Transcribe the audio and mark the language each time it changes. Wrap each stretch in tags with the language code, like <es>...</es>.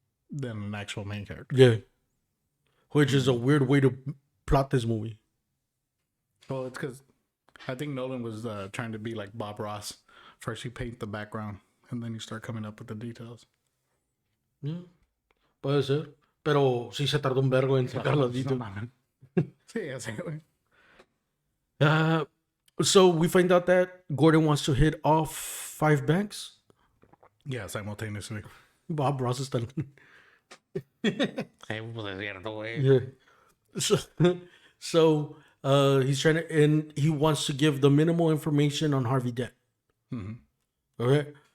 <en>than an actual main character. Yeah. Which is a weird way to plot this movie. Well, it's because I think Nolan was trying to be like Bob Ross. First you paint the background, and then you start coming up with the details.</en> <es>Yeah. Puede ser. Pero sí se tardó un vergo en sacar los details. Sí, así, güey.</es> <en>So we find out that Gordon wants to hit all 5 banks. Yeah, simultaneously. Bob Ross is done. Yeah. So he's trying to, and he wants to give the minimal information on Harvey Dent. Okay.</en>